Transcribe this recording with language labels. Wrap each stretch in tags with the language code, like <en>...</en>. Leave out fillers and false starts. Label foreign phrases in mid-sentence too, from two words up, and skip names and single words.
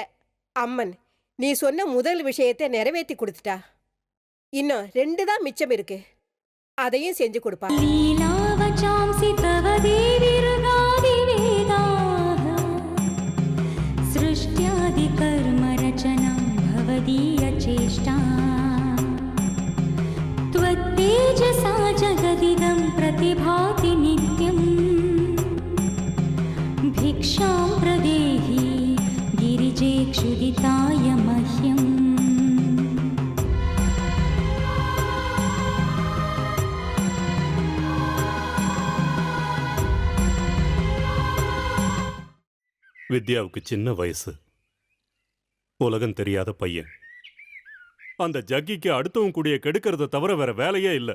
<ta>அம்மன் நீ சொன்ன முதல் விஷயத்தை நிறைவேற்றி கொடுத்துட்டா. இன்னும் 2 தான் மிச்சம் இருக்கு, அதையும் செஞ்சு கொடுப்பா.</ta> <sa>लीलावचांसि तव देवि ऋगादि वेदाः सृष्ट्यादि कर्म रचनं भवदीय चेष्टा त्वत्तेजसा जगदिदं प्रतिभाति नित्यं भिक्षां प्रदेहि गिरिजे क्षुदिताय मह्यम्.</sa> <ta>வித்யாவுக்கு சின்ன வயசு, உலகம் தெரியாத பையன். அந்த ஜக்கிக்கு அடுத்தவன் கூடிய கெடுக்கிறத தவிர வேற வேலையே இல்ல.</ta>